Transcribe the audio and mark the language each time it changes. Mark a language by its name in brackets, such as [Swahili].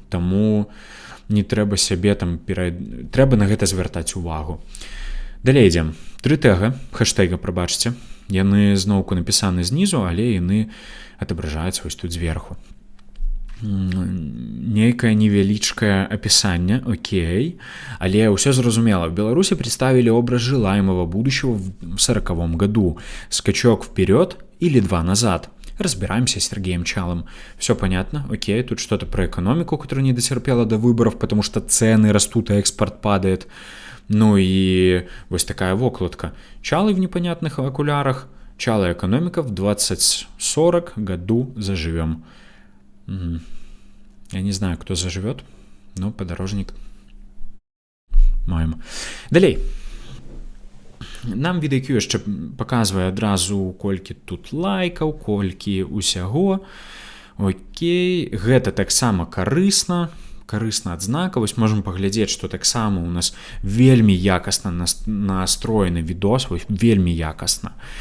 [Belarusian] Таму не трэба сябе там трэба на гэта звяртаць увагу. Далей ідзем. 3 тэга, хэштэга, прабачце. Яны зноўку напісаны знізу, але яны адабражаюцца вось тут зверху. Нейкае невялічкае апісанне, окей. Але ўсё зразумела. [Russian] В Беларуси представили образ желаемого будущего в 40-м году. Скачок вперед или 2 назад. Разбираемся с Сергеем Чалым. Все понятно, окей, тут что-то про экономику, которая не дотерпела до выборов, потому что цены растут, а экспорт падает. Ну и вот такая вокладка. Чалы в непонятных окулярах. Чалы экономика в 2040 году заживем. Я не знаю, кто заживет, но подорожник маем. [Belarusian] Далей. Нам VidIQ яшчэ паказвае адразу, колькі тут лайкаў, колькі ўсяго. Окей, гэта таксама карысна адзнака. Вось можам паглядзець, што таксама у нас вельмі якасна настроены відос, вельмі якасна.